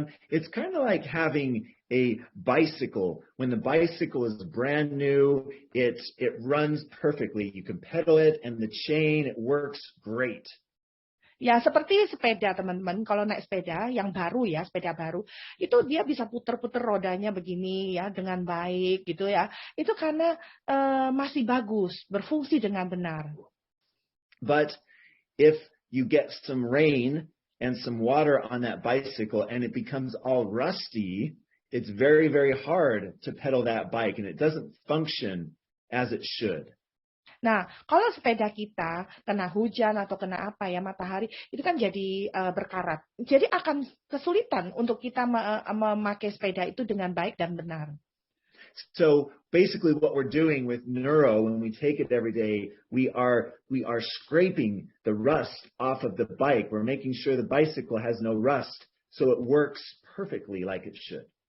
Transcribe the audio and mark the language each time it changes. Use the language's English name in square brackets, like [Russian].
[English] It's kind of like having a bicycle. When the bicycle is brand new, it runs perfectly. You can pedal it and the chain, it works great. [Indonesian] Ya, seperti sepeda, teman-teman. Kalau naik sepeda yang baru ya, sepeda baru, itu dia bisa puter-puter rodanya begini ya, dengan baik gitu ya. Itu karena masih bagus, berfungsi dengan benar. [English] But if you get some rain and some water on that bicycle and it becomes all rusty, it's very, very hard to pedal that bike and it doesn't function as it should. [Indonesian] Nah, kalau sepeda kita kena hujan atau kena matahari, itu kan jadi berkarat. Jadi akan kesulitan untuk kita memakai sepeda itu dengan baik dan benar. [English] So basically what we're doing with neuro when we take it every day, we are scraping the rust off of the bike. We're making sure the bicycle has no rust so it works perfectly like it should.